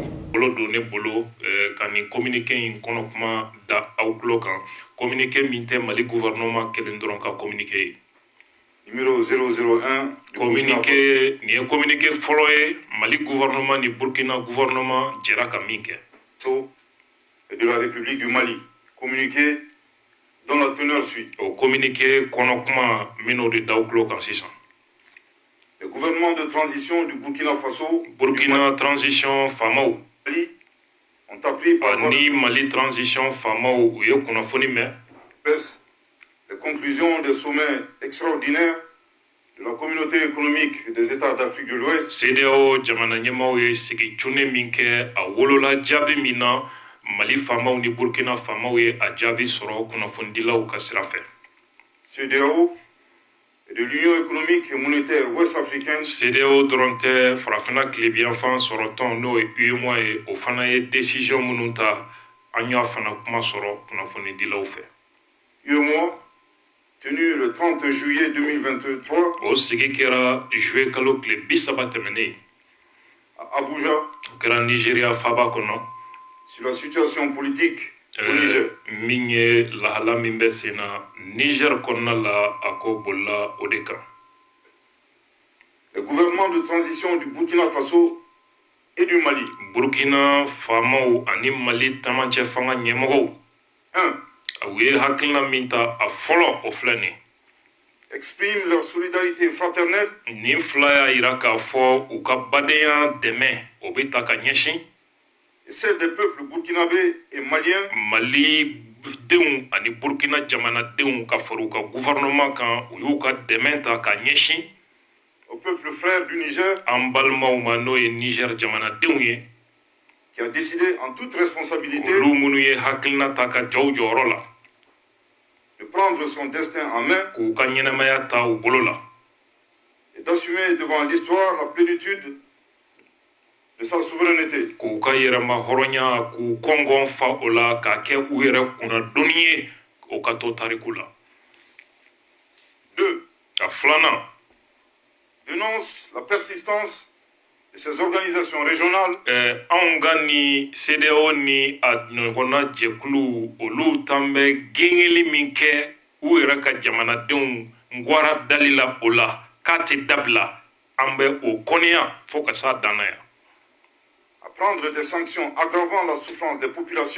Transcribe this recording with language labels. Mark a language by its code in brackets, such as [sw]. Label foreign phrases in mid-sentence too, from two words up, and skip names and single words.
[bm] Bolo don ne bolo ka nin communiqué in kɔnɔ kuma da aw kulo kan communiqué min tɛ Mali gouvernement kelen dɔrɔn ka communiqué ye. [fr] Numéro 001 [bm] communiqué nin ye communiqué fɔlɔ ye Mali gouvernement ni Burkina gouvernement jɛra ka min kɛ. [fr] Et de la République du Mali. Communiqué dont la teneur suit. [bm] O communiqué kɔnɔ kuma min'o de d'aw kulo kan sisan. [fr] Le gouvernement de transition du Burkina Faso. [bm] Burkina transition faamaw. [fr] On appris par [bm] ni Mali transition faamaw u ye kunnafoni mɛn. [fr] Les conclusions des sommets extraordinaires de la communauté économique des États d'Afrique de l'Ouest. [bm] CEDEAO jamana ɲɛmaaw ye sigi cunne min kɛ a wolola jaabi min na Mali faamaw ni Burkina faamaw ye a jaabi sɔrɔ kunnafonidilaw ka sira fɛ. [fr] CEDEAO et de l'Union économique et monétaire ouest-africaine. [bm] CEDEAO dɔrɔn tɛ farafina tilebiyanfan sɔrɔtɔn n'o ye UEMOA ye o fana ye décision minnu ta an y'a fana kuma sɔrɔ kunnafonidilaw fɛ. [fr] UEMOA tenu le 30 juillet 2023. [bm] O sigi kɛra juillet kalo tile 30 tɛmɛnen. [fr] À Abuja. [bm] O kɛra Nigeria faaba kɔnɔ. [fr] Sur la situation politique au Niger. [bm] Min ye lahala min bɛ sen na Niger kɔnɔna la a ko bolila o de kan. [fr] Le gouvernement de transition du Burkina Faso et du Mali. [bm] Burkina faamaw ani Mali tamacɛ fanga ɲɛmɔgɔw. 1. U ye hakilina min ta a fɔlɔ o filɛ nin. [fr] Exprime leur solidarité fraternelle. [bm] Nin fila y'a yira k'a fɔ u ka badenya dɛmɛ o bɛ ta ka ɲɛsin. [fr] Et celle des peuples burkinabés et maliens. [bm] Mali denw ani Burkina jamanadenw ka fara u ka gouvernement kan u y'u ka dɛmɛ ta ka ɲɛsin. [fr] Au peuple frère du Niger. [bm] An balimaw ma n'o ye Niger jamanadenw ye. [fr] Qui a décidé en toute responsabilité. [bm] Olu minnu ye hakilina ta ka jɔ u jɔyɔrɔ la. [fr] De prendre son destin en main. [bm] K'u ka ɲɛnamaya ta u bolo la. [fr] Et d'assumer devant l'histoire la plénitude de sa souveraineté. [bm] K'u ka yɛrɛma hɔrɔnya k'u kɔngɔn fa o la k'a kɛ u yɛrɛ kunnadonni ye o ka to tariku la. 2. A filanan. [fr] Dénonce la persistance de ces organisations régionales. [bm] Anw ka ni CEDEAO ni a ɲɔgɔnna jɛkulu olu t'an bɛ gɛngɛli min kɛ u yɛrɛ ka jamanadenw ngwara dali la o la k'a tɛ dabila an bɛ o kɔniya fo ka s'a dan na yan. [fr] À prendre des sanctions aggravant la souffrance des populations.